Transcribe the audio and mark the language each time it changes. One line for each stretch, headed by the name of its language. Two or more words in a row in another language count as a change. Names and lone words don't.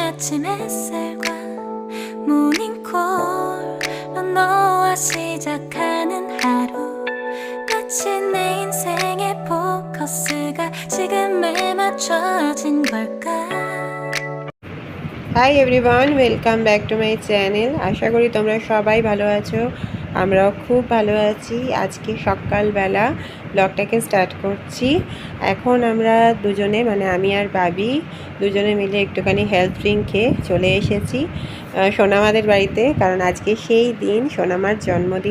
Korean: 아침 햇살과 모닝콜로 너와 시작하는 하루 마치 내 인생의 포커스가 지금에 맞춰진 걸까
English: Hi everyone, welcome back to my channel.
Bangla: আশা করি তোমরা সবাই ভালো আছো। আমরাও খুব ভালো আছি। আজকে সকালবেলা ব্লগটাকে স্টার্ট করছি। এখন আমরা দুজনে মানে আমি আর বাবি দুজনে মিলে একটুখানি
English: health drink
Bangla: খেয়ে চলে এসেছি সোনামাদের বাড়িতে, কারণ আজকে সেই দিন, সোনামার জন্মদিন।